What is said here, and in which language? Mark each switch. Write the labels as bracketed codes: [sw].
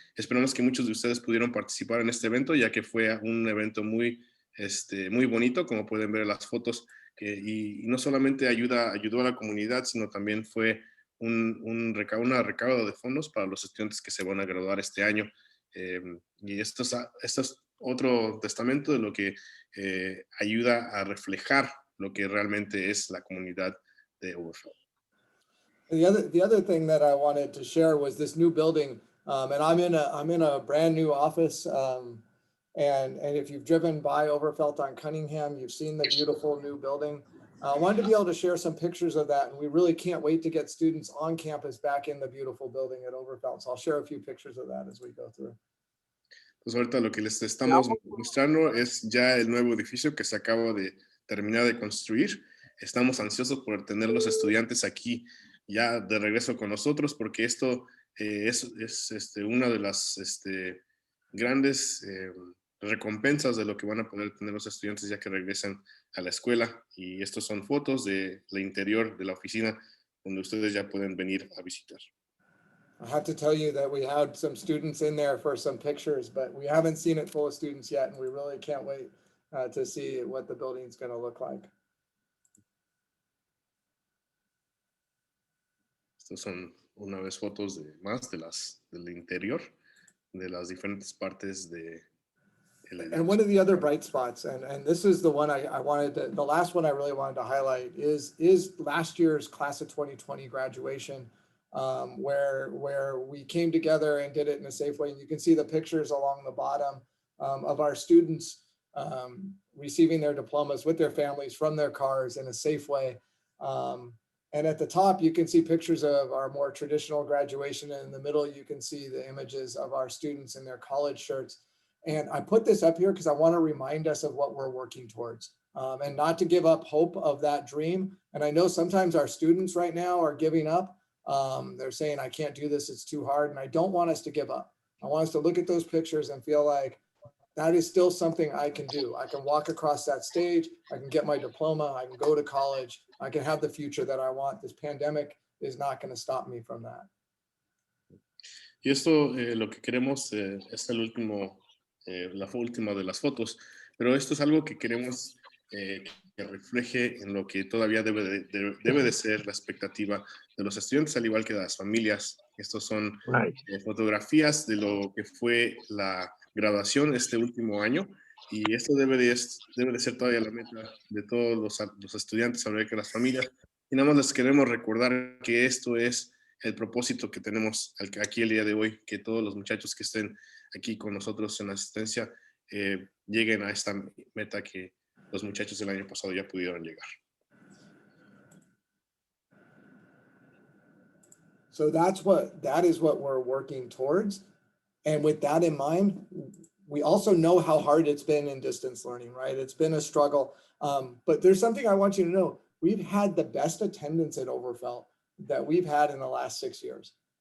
[es] Esperamos que muchos de ustedes pudieron participar en este evento, ya que fue un evento muy bonito, como pueden ver en las fotos, y no solamente ayudó a la comunidad, sino también fue una recaudo de fondos para los estudiantes que se van a graduar este año. Y esto es otro testamento de lo que ayuda a reflejar lo que realmente es la comunidad de Overfelt. [en] The other thing that I wanted to share was this new building, and I'm in a brand new office. And if you've driven by Overfelt on Cunningham, you've seen the beautiful new building. I wanted to be able to share some pictures of that, and we really can't wait to get students on campus back in the beautiful building at Overfelt. So I'll share a few pictures of that as we go through. [es] Pues ahorita lo que les estamos mostrando es ya el nuevo edificio que se acaba de terminar de construir. Estamos ansiosos por tener los estudiantes aquí ya de regreso con nosotros, porque esto es una de las grandes recompensas de lo que van a poder tener los estudiantes ya que regresen a la escuela. Y estos son fotos del interior de la oficina donde ustedes ya pueden venir a visitar. [en] I have to tell you that we had some students in there for some pictures, but we haven't seen it full of students yet, and we really can't wait to see what the building's going to look like. [es] Estas son una vez fotos del interior, de las diferentes partes de [en] And one of the other bright spots, and this is the one the last one I really wanted to highlight is last year's class of 2020 graduation, where we came together and did it in a safe way. And you can see the pictures along the bottom of our students receiving their diplomas with their families from their cars in a safe way. And at the top, you can see pictures of our more traditional graduation. And in the middle, you can see the images of our students in their college shirts. And I put this up here because I want to remind us of what we're working towards and not to give up hope of that dream. And I know sometimes our students right now are giving up. They're saying, I can't do this, it's too hard. And I don't want us to give up. I want us to look at those pictures and feel like that is still something I can do. I can walk across that stage. I can get my diploma. I can go to college. I can have the future that I want. This pandemic is not going to stop me from that. [es] Y esto lo que queremos es la última de las fotos, pero esto es algo que queremos refleje en lo que todavía debe de ser la expectativa de los estudiantes, al igual que de las familias. Estos son [en] Nice. [es] fotografías de lo que fue la graduación este último año, y esto debe de ser todavía la meta de todos los estudiantes, al igual que las familias. Y nada más les queremos recordar que esto es el propósito que tenemos aquí el día de hoy, que todos los muchachos que estén aquí con nosotros en asistencia lleguen a esta meta que los muchachos del año pasado ya pudieron llegar. [en] So that is what we're working towards. And with that in mind, we also know how hard it's been in distance learning, right? It's been a struggle. But there's something I want you to know. We've had the best attendance at Overfelt that we've had in the last 6 years.